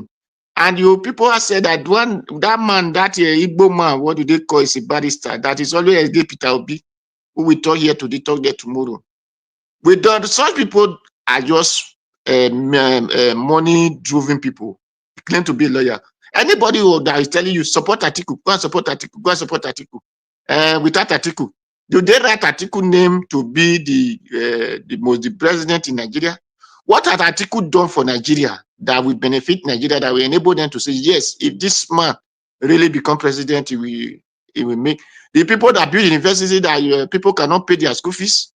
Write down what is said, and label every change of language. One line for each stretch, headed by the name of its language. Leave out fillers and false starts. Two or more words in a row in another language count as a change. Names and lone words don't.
English: And you people have said that that man, that Igbo man, what do they call, is a barrister, that is always Peter Obi, who we talk here today, talk there tomorrow. We don't, such people are just money-driven people, claim to be a lawyer. Anybody that is telling you support Atiku, go and support Atiku, go and support Atiku, without Atiku, do they write Atiku name to be the president in Nigeria? What has Atiku done for Nigeria that will benefit Nigeria, that will enable them to say, yes, if this man really become president, he will make the people that build university that people cannot pay their school fees?